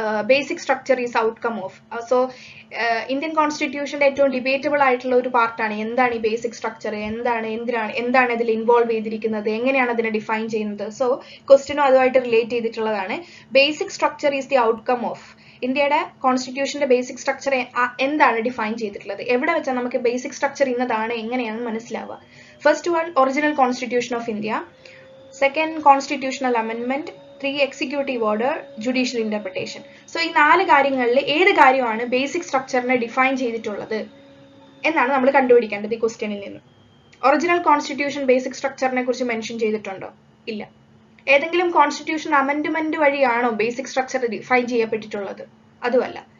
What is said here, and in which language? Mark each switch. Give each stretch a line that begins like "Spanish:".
English: Basic structure is outcome of.
Malayalam: So Indian കോൺസ്റ്റിറ്റ്യൂഷന്റെ ഏറ്റവും debatable ആയിട്ടുള്ള ഒരു പാർട്ടാണ് എന്താണ് ഈ ബേസിക് സ്ട്രക്ചർ, എന്താണ് ഇതിൽ ഇൻവോൾവ് ചെയ്തിരിക്കുന്നത്, എങ്ങനെയാണ് അതിനെ ഡിഫൈൻ ചെയ്യുന്നത്. സോ ക്വസ്റ്റ്യനും അതുമായിട്ട് റിലേറ്റ് ചെയ്തിട്ടുള്ളതാണ്.
English: Basic structure is the outcome of.
Malayalam: ഇന്ത്യയുടെ കോൺസ്റ്റിറ്റ്യൂഷന്റെ ബേസിക് സ്ട്രക്ചർ എന്താണ് ഡിഫൈൻ ചെയ്തിട്ടുള്ളത്, എവിടെ വെച്ചാൽ നമുക്ക് ബേസിക് സ്ട്രക്ചർ ഇന്നതാണ് എങ്ങനെയാണെന്ന് മനസ്സിലാവുക.
English: First one, original constitution of India. Second, constitutional amendment. 3, executive order, judicial interpretation.
Malayalam: So ഈ 4 കാര്യങ്ങളിൽ ഏത് കാര്യമാണ് ബേസിക് സ്ട്രക്ചറിനെ ഡിഫൈൻ ചെയ്തിട്ടുള്ളത് എന്നാണ് നമ്മൾ കണ്ടുപിടിക്കേണ്ടത് ഈ ക്വസ്റ്റ്യനിൽ നിന്ന്. ഒറിജിനൽ കോൺസ്റ്റിറ്റ്യൂഷൻ ബേസിക് സ്ട്രക്ചറിനെ കുറിച്ച് മെൻഷൻ ചെയ്തിട്ടുണ്ടോ? ഇല്ല. ഏതെങ്കിലും constitution amendment വഴിയാണോ basic structure define ചെയ്യപ്പെട്ടിട്ടുള്ളത്? അതുമല്ല.